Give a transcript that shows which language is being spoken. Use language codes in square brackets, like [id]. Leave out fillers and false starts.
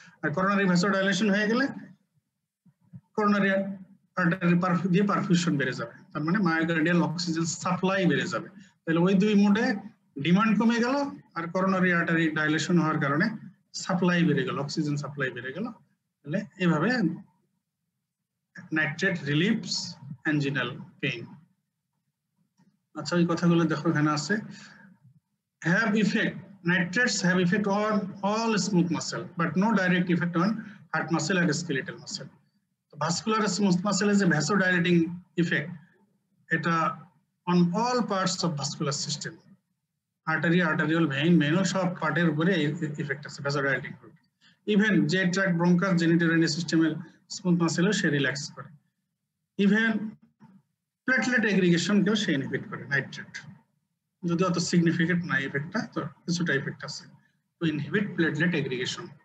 [bn] আর coronary vasodilation হয়ে গেলে coronary artery দিয়ে পারফিউশন বেড়ে যাবে, তার মানে মায়োকার্ডিয়াল অক্সিজেন সাপ্লাই বেড়ে যাবে। তাহলে ওই দুই মোডে ডিমান্ড কমে গেল আর করোনারি আর্টারি ডাইলেশন হওয়ার কারণে সাপ্লাই বেড়ে গেল, অক্সিজেন সাপ্লাই বেড়ে গেল। তাহলে এইভাবে [en] Nitrate relieves anginal pain. [bn] আচ্ছা, ওই কথাগুলো দেখো এখানে আছে। [en] have effect, nitrates have effect on all smooth muscle but no direct effect on heart muscle and skeletal muscle. So vascular smooth muscle is a vasodilating effect, এটা on all parts of vascular system, artery, arterial vein, venous [bn] সব পার্টের উপরে এই effect আছে [en] vasodilating. [bn] Even J tract, bronchus, জেনিটোরিয়াল সিস্টেমের smooth মাসেলও সে relax করে। Even platelet এগ্রিগেশনকেও সে inhibit করে nitrate, যদি অত সিগনিফিকেন্ট না ইফেক্টটা, তো কিছুটা ইফেক্ট আছে [en] To inhibit platelet aggregation.